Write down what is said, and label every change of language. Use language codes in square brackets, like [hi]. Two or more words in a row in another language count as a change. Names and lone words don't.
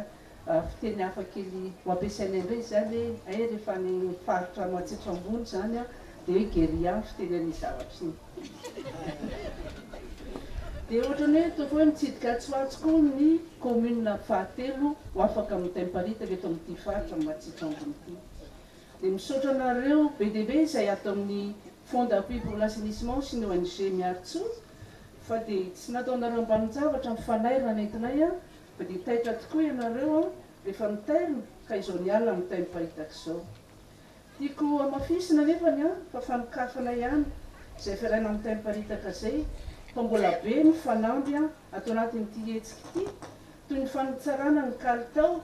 [mg] Fiteny hafa kely ho ampiasaina indray zany hoe rehefa ny faritra Matsiatrambony zany dia hoe geria fiteny an'ny zavatra iny. Dia ohatrany hoe toa hoe mitsidika Tsoatsiko ny commune fahatelo ho afaka amin'ny Tainy Paritaka eto amin'ity faritra Matsiatrambony ity. Dia misaotra anareo be dia be izay atao amin'ny Fond d'appui pour l'assainissement sy ny ONG Miartso, fa dia tsy nataonareo ambanin-javatra mifanaira nentinay fa dia taitra tokoa ianareo rehefa mitairina ka izao niala amin'ny Tainy Paritaka izao. Tiako amafisina nefany fa fanokafana ihany izay fiarana amin'ny Tainy Paritaka izay, fa mbola be ny fanamby atao anatin'ity hetsika ity, toy ny fanotsarana ny kalitao.